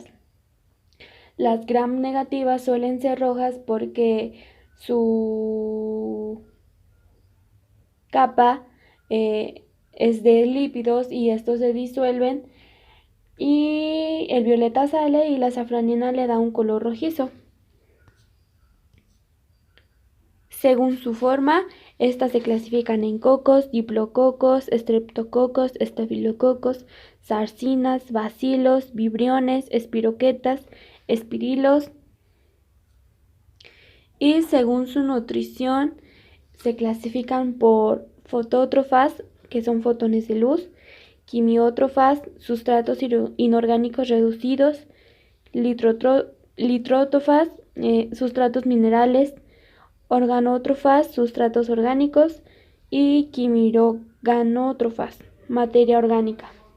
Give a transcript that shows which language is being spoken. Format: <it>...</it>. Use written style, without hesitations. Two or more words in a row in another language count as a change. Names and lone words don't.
<es>Las gram negativas suelen ser rojas porque su capa es de lípidos y estos se disuelven y el violeta sale y la safranina le da un color rojizo. Según su forma, estas se clasifican en cocos, diplococos, estreptococos, estafilococos, sarcinas, bacilos, vibriones, espiroquetas, espirilos. Y según su nutrición, se clasifican por fotótrofas, que son fotones de luz, quimiótrofas, sustratos inorgánicos reducidos, litrótrofas, sustratos minerales, organótrofas, sustratos orgánicos y quimiorganótrofas, materia orgánica.</es>